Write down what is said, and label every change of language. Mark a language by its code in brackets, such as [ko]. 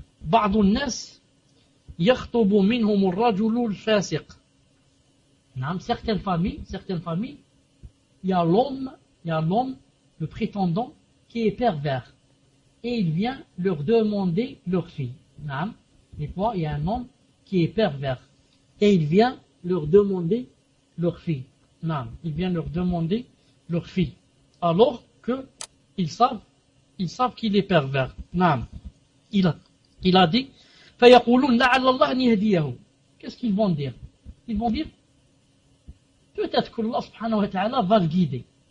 [ar] بعض الناس يخطب منهم الرجل الفاسق. [fr] نعم, certaines familles, il y a l'homme, le prétendant, qui est pervers. Et il vient leur demander leur fille. نعم, des fois, il y a un homme qui est pervers. Et il vient leur demander leur fille. نعم, il vient leur demander leur fille. Alors qu'ils savent, qu'il est pervers. نعم, il a dit, [ar] فَيَقُولُونَ لَعَلَّ اللَّهَ نِيَهْدِيَهُ. [fr] Qu'est-ce qu'ils vont dire? Ils vont dire, peut-être que Allah subhanahu wa ta'ala va le guider.